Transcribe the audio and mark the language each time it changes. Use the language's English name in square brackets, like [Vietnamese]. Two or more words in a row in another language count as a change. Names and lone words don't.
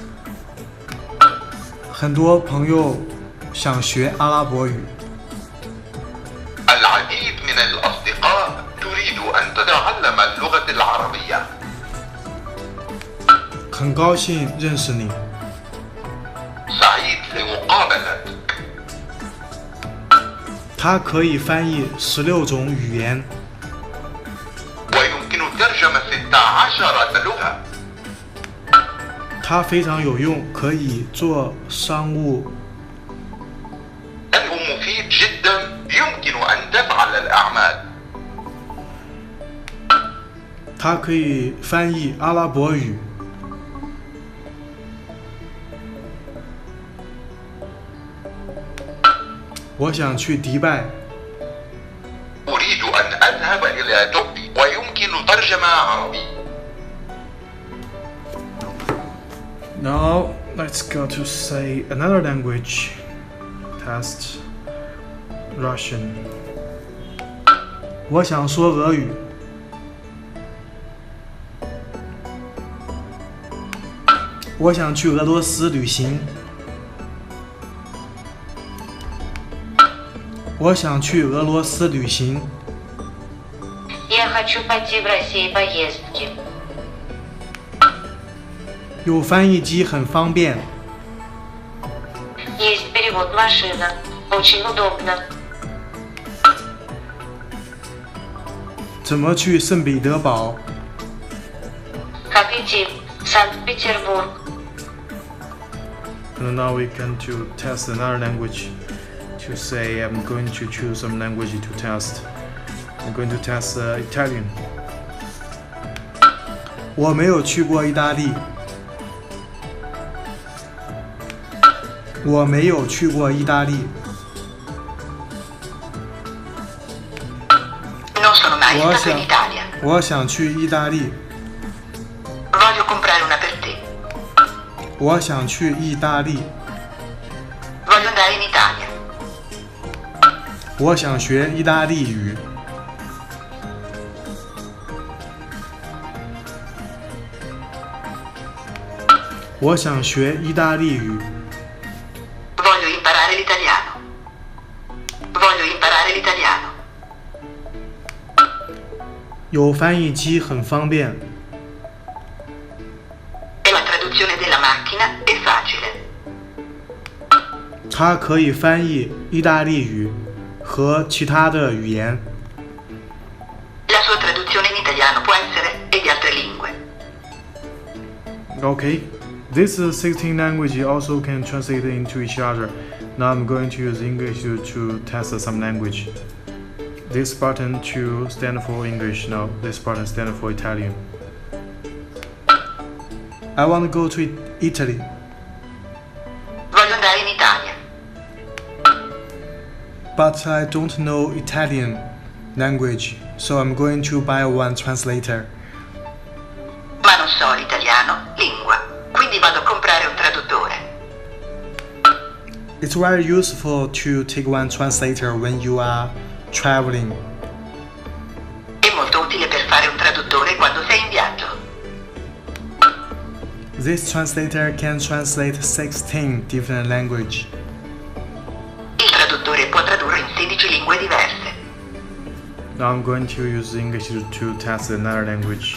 [Chinese] 很多朋友想学阿拉伯语。 [Arabic] العديد من الأصدقاء تريد أن تتعلم اللغة العربية. [Chinese] 很高兴认识你。 [Arabic] سعيد لمقابلتك. [Chinese] 它可以翻译16种语言。 [Arabic] ويمكن ترجمة 16 لغة. [Chinese] 它非常有用，可以做商务。 [Arabic] إنه مفيد جدا يمكن أن تفعل الأعمال. [Chinese] 它可以翻译阿拉伯语。我想去迪拜。 [Arabic] أريد أن أذهب إلى دبي ويمكن ترجمة عربي. [English] Now let's go to say another language. Test Russian. [Chinese] 我想说俄语。 我想去俄罗斯旅行。我想去俄罗斯旅行。 [Russian] Я хочу пойти в Россию поездки. [Chinese] 有翻译机很方便。 [Russian] Есть перевод машина. Очень удобно. [Chinese] 怎么去圣彼得堡？ [Russian] Как идти в Санкт-Петербург? [English] And now we can to test another language. To say I'm going to choose some language to test. I'm going to test Italian. [Chinese] 我没有去过意大利。我没有去过意大利。 [Italian] Non sono mai [Chinese] 我 [Italian] stato [Chinese] 想 [Italian] in Italia. [Chinese] 我想去意大利。 [Italian] Voglio comprare una per te. [Chinese] 我想去意大利。 [Italian] Voglio andare in Italia. [Chinese] 我想学意大利语。 我想学意大利语。 [Italian] Voglio imparare l'italiano. Voglio imparare l'italiano. [Chinese] 有翻译机很方便。 [Italian] E la traduzione della macchina è facile. [Chinese] 它可以翻译意大利语和其他的语言。 [Italian] La sua traduzione in italiano può essere e di altre lingue. [English] Okay, this 16 language also can translate into each other. Now I'm going to use English to test some language. This button to stand for English. Now this button stand for Italian. I want to go to Italy. [Italian] Voglio andare in Italia. [English] but I don't know Italian language, so I'm going to buy one translator. [Italian] Ma non so l'italiano, lingua, quindi vado a comprare un traduttore. [English] It's very useful to take one translator when you are traveling. [Italian] È molto utile per fare un traduttore quando sei in viaggio. [English] This translator can translate 16 different languages. [Italian] Il traduttore può tradurre in 16 lingue diverse. [English] Now I'm going to use English to test another language.